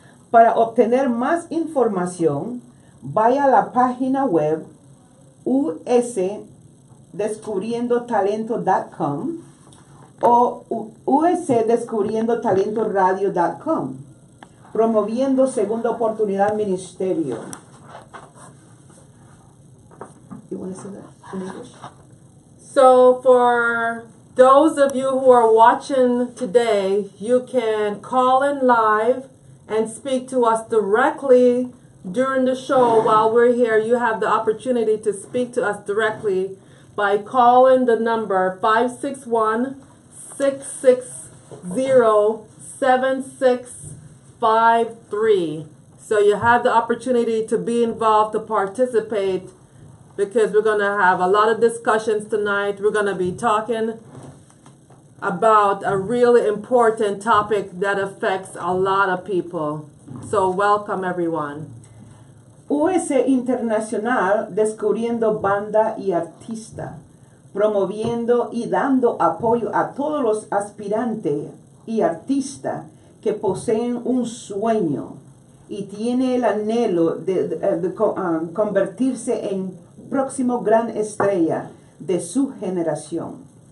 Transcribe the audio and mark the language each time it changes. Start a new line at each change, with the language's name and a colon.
Spanish: Para obtener más información, vaya a la página web usdescubriendotalento.com o usdescubriendotalentoradio.com, promoviendo Segunda Oportunidad Ministerio.
English: You want to say that in English? So for those of you who are watching today, you can call in live and speak to us directly during the show. While we're here, you have the opportunity to speak to us directly by calling the number 561-660-7653. So you have the opportunity to be involved, to participate, because we're going to have a lot of discussions tonight. We're going to be talking about a really important topic that affects a lot of people. So welcome everyone.
Spanish: US Internacional descubriendo banda y artista, promoviendo y dando apoyo a todos los aspirantes y artistas que poseen un sueño y tiene el anhelo de convertirse en próximo gran estrella de su generación.